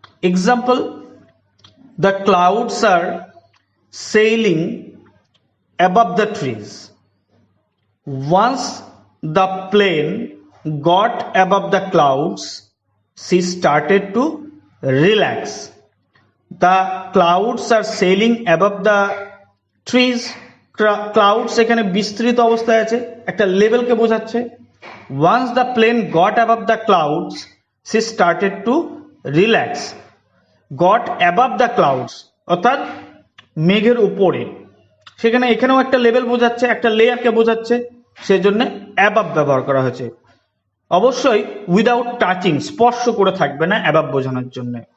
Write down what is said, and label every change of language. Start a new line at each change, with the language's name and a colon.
English: Example, the clouds are sailing above the trees, once the plane got above the clouds she started to relax. The clouds are sailing above the trees.
Bangla: Clouds এখানে বিস্তৃত অবস্থায় আছে, একটা লেভেলকে বোঝাচ্ছে।
English: Once the plane got above the clouds, she started to relax. Got above the clouds
Bangla: অর্থাৎ মেঘের উপরে, সেখানে এখানেও একটা লেভেল বোঝাচ্ছে, একটা লেয়ারকে বোঝাচ্ছে, সেজন্য অ্যাবাভ ব্যবহার করা হয়েছে। অবশ্যই
English: without touching,
Bangla: স্পর্শ করে থাকবে না অ্যাবাভ বোঝানোর জন্য।